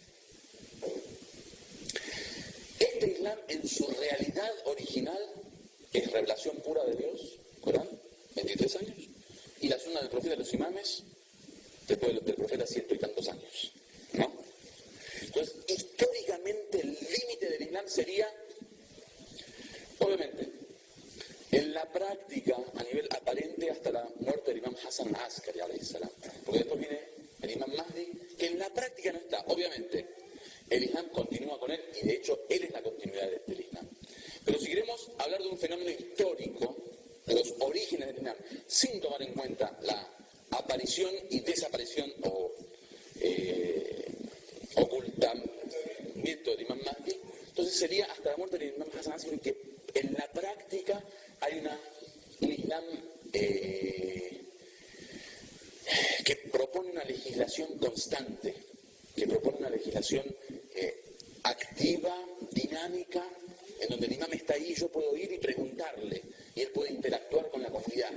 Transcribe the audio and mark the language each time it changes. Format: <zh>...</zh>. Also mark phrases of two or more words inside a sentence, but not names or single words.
<es>Este Islam en su realidad original es revelación pura de Dios, Corán, 23 años, y la sunna del profeta de los imames, después del profeta 100 y tantos años, ¿no? Entonces, históricamente el límite del Islam sería, obviamente, en la práctica, a nivel aparente, hasta la muerte del imam Hassan al-Askari,</es> <ar>عليه السلام.</ar> <es>Porque después viene el imam Mahdi, que en la práctica no está. Obviamente, el Islam continúa con él, y de hecho, él es la continuidad del Islam. Pero si queremos hablar de un fenómeno histórico, de los orígenes del Islam, sin tomar en cuenta la aparición y desaparición o ocultamiento del imam Mahdi, entonces sería hasta la muerte del imam Hassan al-Askari, que en la práctica hay un Islam que propone una legislación constante que propone una legislación activa, dinámica, en donde el imam está ahí, yo puedo ir y preguntarle, y él puede interactuar con la comunidad.</es>